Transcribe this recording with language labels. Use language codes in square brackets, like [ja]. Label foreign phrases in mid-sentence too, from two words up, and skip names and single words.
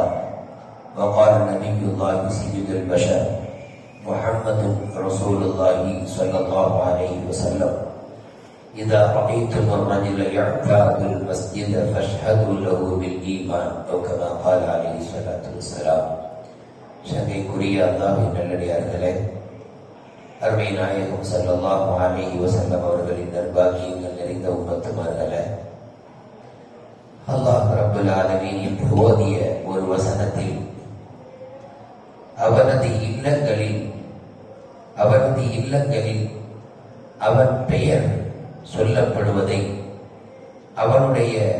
[ar] وقال نبي الله سيد البشر محمد رسول الله صلى الله عليه وسلم: إذا رأيتم الرجل يعتاد المسجد فاشهدوا له بالإيمان أو كما قال عليه الصلاة والسلام. [ta] சங்கைக்குரிய அல்லாஹ்வின் நல்லடியார்களே, அருமை நாயகம் [ar] صلى الله عليه وسلم [ta] அவர்களின் நற்பாக்கியங்கள் நிறைந்த உம்மத்துமார்களே, அல்லாஹ் [ar] رب العالمين [ta] என்று ஓதிய ஒரு வசனத்தில் அவனது இல்லங்களில் அவன் பெயர் சொல்லப்படுவதை, அவனுடைய